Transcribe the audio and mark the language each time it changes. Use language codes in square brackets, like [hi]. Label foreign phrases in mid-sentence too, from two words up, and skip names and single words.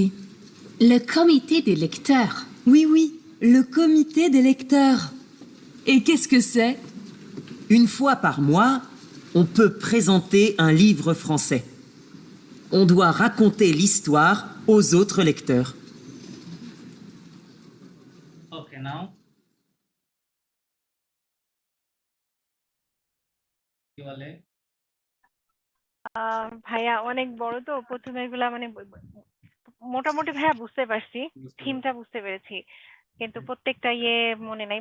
[fr] Le comité des lecteurs. Oui, oui, le comité des lecteurs. Et qu'est-ce que c'est? Une fois par mois, on peut présenter un livre français. On doit raconter l'histoire aux autres lecteurs. [en] okay now [bn] কি বলে ভাইয়া অনেক বড় তো, প্রথমে এগুলা মানে মোটামুটি ভাইয়া বুঝতে পারছি, থিমটা বুঝতে পেরেছি, কিন্তু প্রত্যেকটা ইয়ে মনে নাই।